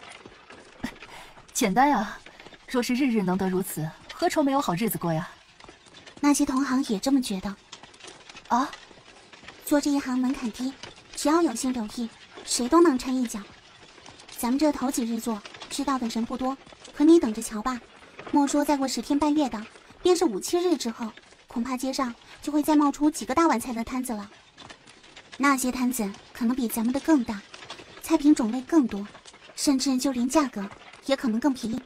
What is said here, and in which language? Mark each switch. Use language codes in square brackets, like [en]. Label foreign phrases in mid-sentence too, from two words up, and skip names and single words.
[zh] 簡單呀，若是日日能得如此，何愁沒有好日子過呀？那些同行也這麼覺得。啊？做這一行門檻低，只要有心留意，誰都能摻一腳。咱們這頭幾日做，知道的人不多，可你等着瞧吧，莫說再過10天半月的，便是5、7日之後，恐怕街上就會再冒出幾個大碗菜的攤子了。那些攤子可能比咱們的更大，菜品種類更多，甚至就連價格也可能更便宜。